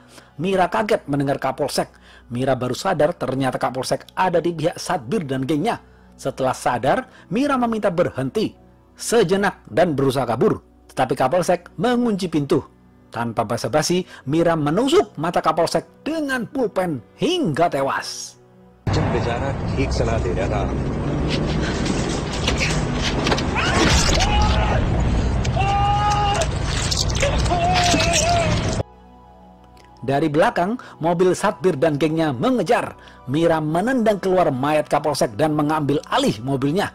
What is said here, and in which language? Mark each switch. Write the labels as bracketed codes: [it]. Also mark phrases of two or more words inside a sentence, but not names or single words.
[id] Mira kaget mendengar Kapolsek. Mira baru sadar ternyata Kapolsek ada di pihak Satbir dan gengnya. Setelah sadar, Mira meminta berhenti sejenak dan berusaha kabur. Tetapi Kapolsek mengunci pintu. Tanpa basa-basi, Mira menusuk mata Kapolsek dengan pulpen hingga tewas. [hi] जब बेचारा ठीक सलाह दे रहा था [id] Dari belakang, mobil Satbir dan gengnya mengejar. Mira menendang keluar mayat Kapolsek dan mengambil alih mobilnya.